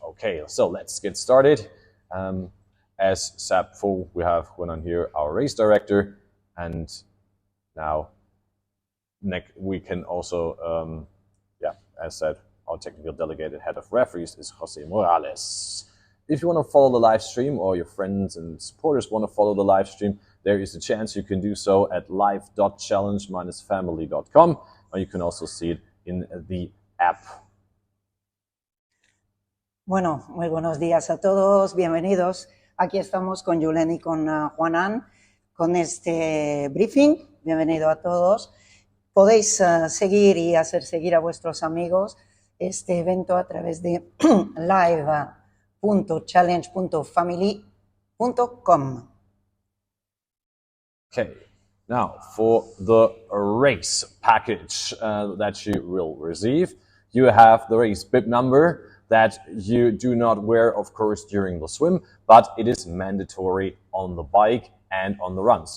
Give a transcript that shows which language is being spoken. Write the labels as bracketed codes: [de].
[en] Okay, so let's get started. As said before, we have Juanan here, our race director, and now we can also, as said, our technical delegated head of referees is Jose Morales. If you want to follow the live stream, or your friends and supporters want to follow the live stream, there is a chance you can do so at live.challenge-family.com, or you can also see it in the app. [es] Bueno, muy buenos días a todos, bienvenidos. Aquí estamos con Julen y con Juanan con este briefing. Bienvenido a todos. Podéis seguir y hacer seguir a vuestros amigos este evento a través de live.challenge.family.com. [en] Okay, now for the race package that you will receive, you have the race bib number that you do not wear, of course, during the swim, but it is mandatory on the bike and on the run.